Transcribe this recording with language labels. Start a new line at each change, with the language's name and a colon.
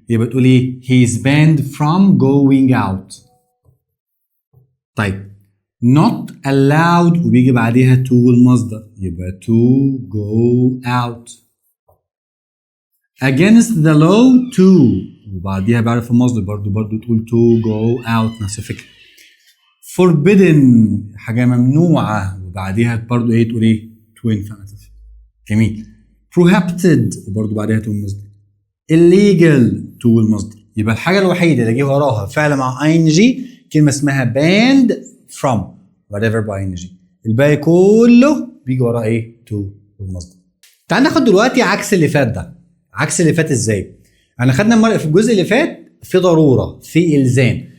Arabic: يبقى تقول ايه؟
English: he is banned from going out. طيب not allowed
Arabic: وبيجي بعديها
English: to المصدر، يبقى to go out. against the law to
Arabic: وبعديها بعرف المصدر برضو تقول
English: to go out،
Arabic: نفس الفكره. forbidden حاجه ممنوعه وبعديها برضو ايه؟ تقول ايه؟
English: to infinitive.
Arabic: جميل. prohibited وبرضو بعديها to المصدر.
English: illegal to
Arabic: المصدر. يبقى الحاجه الوحيده اللي جه وراها فعل مع ing كلمه اسمها
English: banned from
Arabic: whatever by ing. الباقي كله بيجي وراه ايه؟ to المصدر. تعال ناخد دلوقتي عكس اللي فات ده. عكس اللي فات ازاي؟ انا خدنا في الجزء اللي فات في ضروره، في الزام.